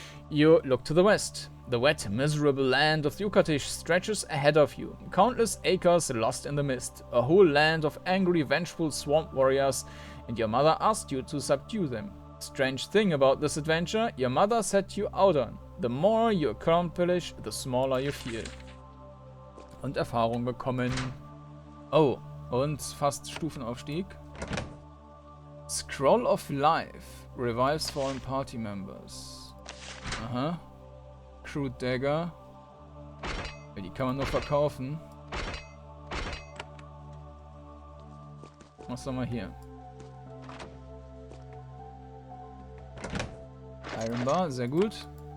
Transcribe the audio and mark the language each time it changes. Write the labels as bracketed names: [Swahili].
[English] You look to the west. The wet, miserable land of the Ukatish stretches ahead of you. Countless acres lost in the mist. A whole land of angry, vengeful swamp warriors, and your mother asked you to subdue them. Strange thing about this adventure, your mother set you out on. The more you accomplish, the smaller you feel. [German] Und Erfahrung bekommen. Oh, und fast Stufenaufstieg. [English] Scroll of Life. Revives fallen party members. Aha. Crude Dagger. [German] Ja, die kann man nur verkaufen. Was haben wir hier? Iron Bar, sehr gut.